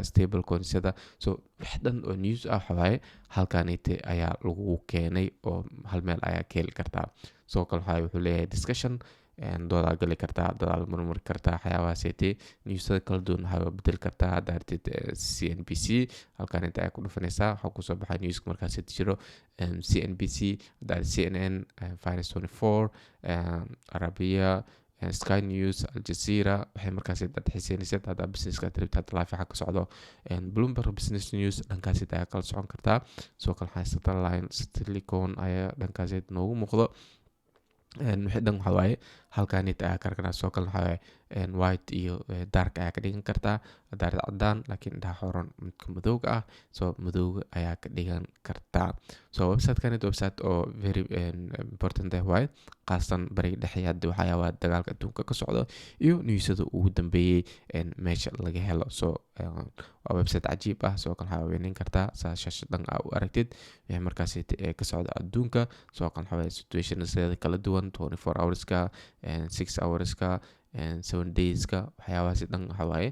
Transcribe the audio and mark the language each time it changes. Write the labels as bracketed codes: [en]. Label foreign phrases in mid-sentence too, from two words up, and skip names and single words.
[so] stable coinsyada so wax dhan oo news ah waxawaaye halkanite ayaa lagu keenay oo hal meel ayaa ka heli kartaa sidoo kale waxaa wuxuu leeyahay discussion doodaa gali kartaa dadaal murmuri kartaa waxyaabahaasete newsada kala duwan waxaa bedeli kartaa hadda artid cnbc halkanite ayaa ku dhufanaysaa waxaa kusoo baxay newska markaasete jiro cnbc hadda cnn finance 24 arabia sky news aljazeera waxay markaas xiiseynaysa hadda businesska tribta live waxa ka socdo bloomberg business news dhankaas ayaa kala socon kartaa sidoo kale satellite silicon ayaa dhankaas noogu muuqdo wixii dhan waxa waaye halkanit ayaa ka arkanaa sidoo kale waxa waaye white iyo dark ayaa ka dhigan kartaa daarid cadaan laakiin indhaha xoran midka madowga ah so madowga ayaa ka dhigan kartaa so website-kanit website oo [en] very important [so] ah waaye qaasatan bariga dhexe hadda waxyaabaha dagaalka adduunka ka socdo iyo newsada ugu dambeeyey meesha laga helo so waa website cajiib ah sidoo kale waxaa weyneyn kartaa saa shaashadan aa u aragtid wixii markaas ka socda adduunka sidoo kale waxaa situationada kala duwan 24 hourska 6 hourska 7 dayska waxyaabahaasi dhan waxawaaye